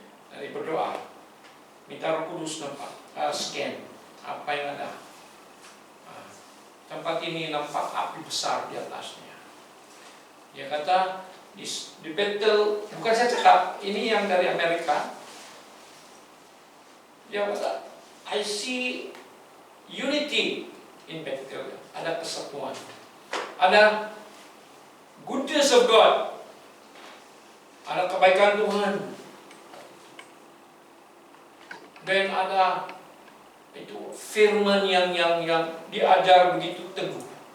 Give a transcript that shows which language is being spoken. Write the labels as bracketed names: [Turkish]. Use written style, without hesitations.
[Malay] Dari berdoa minta Roh Kudus nampak, scan apa yang ada. Tempat ini nampak api besar di atasnya. Dia kata di Bethel, bukan saya cakap, ini yang dari Amerika. Dia kata, [English] I see unity in Bethel. [Malay] Ada kesatuan, ada [English] goodness of God, [Malay] ada kebaikan Tuhan, dan ada itu firman yang diajar begitu teguh.